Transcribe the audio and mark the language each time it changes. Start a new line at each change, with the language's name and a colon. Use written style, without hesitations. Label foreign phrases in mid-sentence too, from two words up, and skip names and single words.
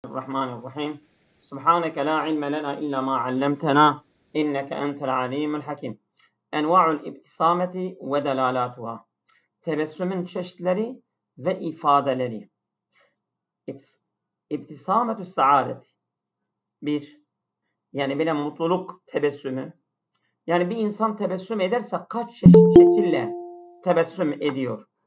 Arabic: الرحمن الرحيم سبحانك لا علم لنا إلا ما علمتنا إنك أنت العليم الحكيم. أنواع الابتسامة ودلالاتها.
Turkish: Tebessümün çeşitleri ve ifadeleri.
Arabic: ابتسامة السعادة.
Turkish: Bir, yani böyle mutluluk tebessümü. Yani bir insan tebessüm ederse kaç çeşit şekille tebessüm ediyor?